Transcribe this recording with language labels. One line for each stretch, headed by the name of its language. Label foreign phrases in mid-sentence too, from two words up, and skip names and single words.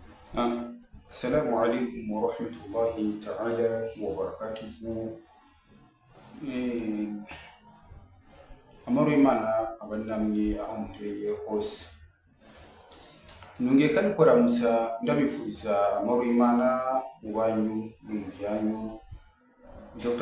Arabic: آه، السلام عليكم ورحمة الله تعالى وبركاته.
Rundi: Eh, Amahoro y'Imana abane namwe aho muherereye hose. Nongeye kandi kuramutsa ndabifuriza amahoro y'Imana mu banyu no mu byanyu. Dr.